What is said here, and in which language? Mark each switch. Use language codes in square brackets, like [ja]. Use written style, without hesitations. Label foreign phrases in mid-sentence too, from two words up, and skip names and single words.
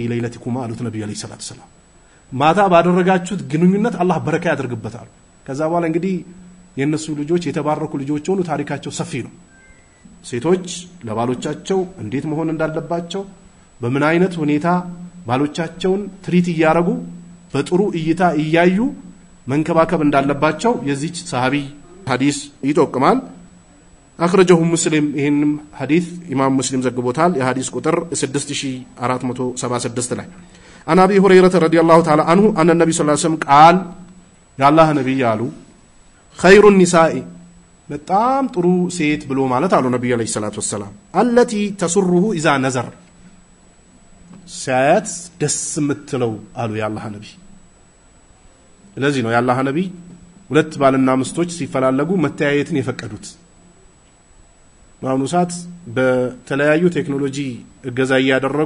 [am] ለይለቲኩም አሉት ነብዩ [ar] عليه الصلاة السلام [am] ማታ ባደረጋችሁት ግንኙነት አላህ በረካ ያድርግበታል ከዛ በኋላ እንግዲህ የነሱ ልጆች የተባረኩ ልጆች ሆኑ ታሪካቸው ሰፊ ነው ሴቶች ለባሎቻቸው እንዴት መሆን እንዳለባቸው በምን አይነት ሁኔታ ባሎቻቸውን ትሪት ያያረጉ በጥሩ እይታ እያዩ መንከባከብ እንዳለባቸው የዚህ ሰሃቢ ሐዲስ ይጠቁማል [ar] أخرجه مسلم [am] ይሄንም ሐዲስ ኢማም ሙስሊም ዘግቦታል የሐዲስ ቁጥር [ar] 6476 ላይ عن أبي هريرة رضي الله تعالى عنه عن النبي صلى الله عليه وسلم قال [am] ያላህ ነብይ ያሉ [ar] خير النساء [am] በጣም ጥሩ ሴት ብሎ ማለት አሉ ነብዩ [ar] عليه الصلاة والسلام التي تسره اذا نظر [am] ሲያያት ደስ የምትለው አሉ ያላህ ነብይ ለዚህ ነው ያላህ ነብይ ሁለት ባልና ሚስቶች ሲፈላለጉ መተያየትን የፈቀዱት ማኑሳት በተለያዩ ቴክኖሎጂ እገዛ ያደረጉ